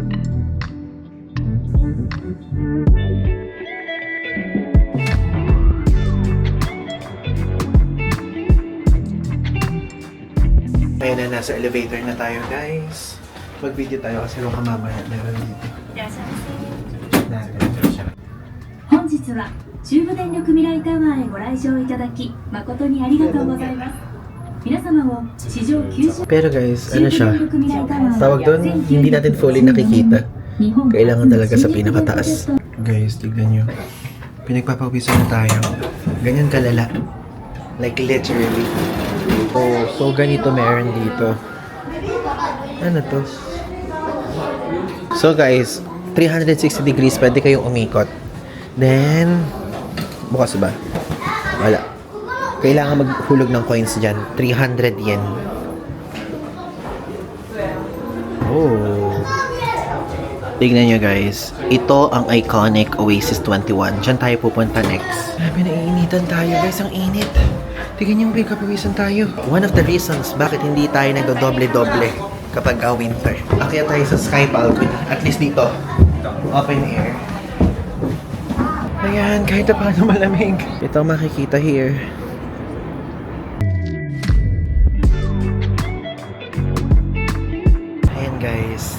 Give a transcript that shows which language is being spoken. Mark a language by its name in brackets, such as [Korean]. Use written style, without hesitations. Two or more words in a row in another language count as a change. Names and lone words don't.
[Filipino] Ayan na, nasa elevator na tayo guys. Mag-video tayo kasi baka mamaya meron dito. [Japanese] 本日は中部電力未来タワーへご来場いただき誠にありがとうございます。皆様も地上90 [Filipino] Pero guys, ano siya? Tawag doon, hindi natin fully nakikita. Kailangan talaga sa pinakataas. Guys, tignan nyo. Pinagpapawisan na tayo. Ganyan kalala. [English] Like literally. [Filipino] So ganito meron dito. Ano to? So guys, 360 degrees pwede kayong umikot. Then, bukas ba? Wala. Kailangan maghulog ng coins dyan. 300 yen. Oh. Tignan nyo guys. Ito ang iconic Oasis 21. Diyan tayo pupunta next. Sabi, naiinitan tayo guys. Ang init. Tignan nyo, pagkapawisan tayo. [English] One of the reasons [Filipino] bakit hindi tayo nagdo-doble-doble kapag winter. Akyat tayo sa sky balcony. [English] At least dito. Open air. [Filipino] Ayan, kahit na paano malamig. Ito ang makikita here. Ayan guys.